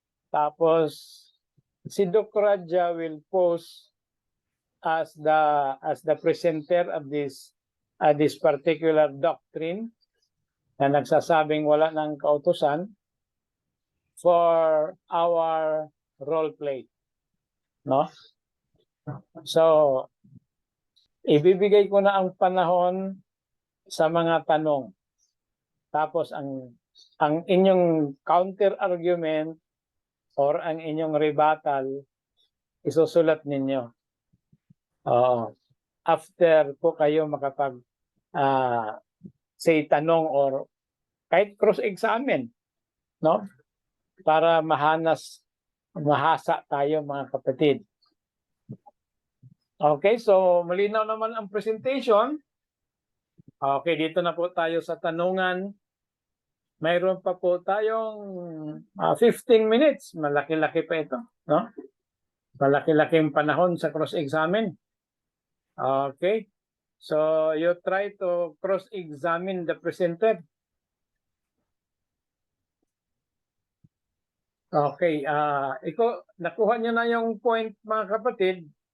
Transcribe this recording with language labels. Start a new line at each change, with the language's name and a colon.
English: Tapos, si Doc Raja will pose as the presenter of this particular doctrine
Filipino: na nagsasabing wala ng kautusan
English: for our role play.
Filipino: No? So, ibibigay ko na ang panahon sa mga tanong. Tapos ang inyong counter argument or ang inyong rebuttal isusulat ninyo. After po kayo makapag say tanong or kahit cross-examine, no? Para mahasa tayo mga kapatid. Okay, so malinaw naman ang presentation. Okay, dito na po tayo sa tanungan. Mayroon pa po tayong 15 minutes. Malaki-laki pa ito, no? Malaki-laking panahon sa cross-examine.
English: Okay, so you try to cross-examine the presenter.
Filipino: Okay, ikaw, nakuha niyo na yung point mga kapatid.